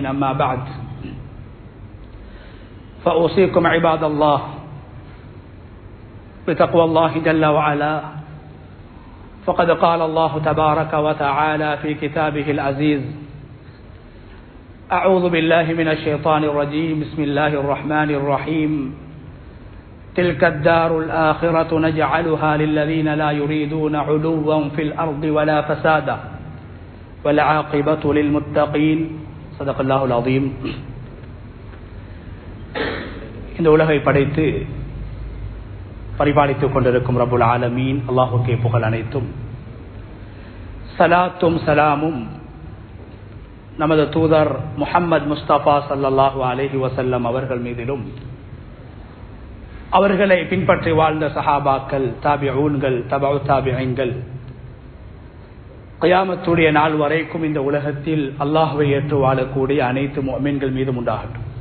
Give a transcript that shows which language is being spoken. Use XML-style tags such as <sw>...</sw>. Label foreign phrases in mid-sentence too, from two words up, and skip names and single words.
<ar>أما بعد فأوصيكم عباد الله بتقوى الله جل وعلا، فقد قال الله تبارك وتعالى في كتابه العزيز: أعوذ بالله من الشيطان الرجيم، بسم الله الرحمن الرحيم. تلك الدار الآخرة نجعلها للذين لا يريدون علوا في الأرض ولا فسادا والعاقبة للمتقين. صدق الله العظيم.</ar> <ta>இந்த உலகை படைத்து பரிபாலித்துக் கொண்டிருக்கும்</ta> <ar>رب العالمين</ar> <ta>அல்லாஹுக்கே புகழ் அனைத்தும். சலாத்தும் சலாமும் நமது தூதர் முஹம்மது முஸ்தபா</ta> <ar>صلى الله عليه وسلم</ar> <ta>அவர்கள் மீதிலும், அவர்களை பின்பற்றி வாழ்ந்த சஹாபாக்கள், தாபிஊன்கள், தபஉ தாபிஈன்கள், கியாமத்துடைய நாள் வரைக்கும் இந்த உலகத்தில் அல்லாஹ்வை ஏற்று வாழக்கூடிய அனைத்து முஃமின்கள் மீதும் உண்டாகட்டும்.</ta>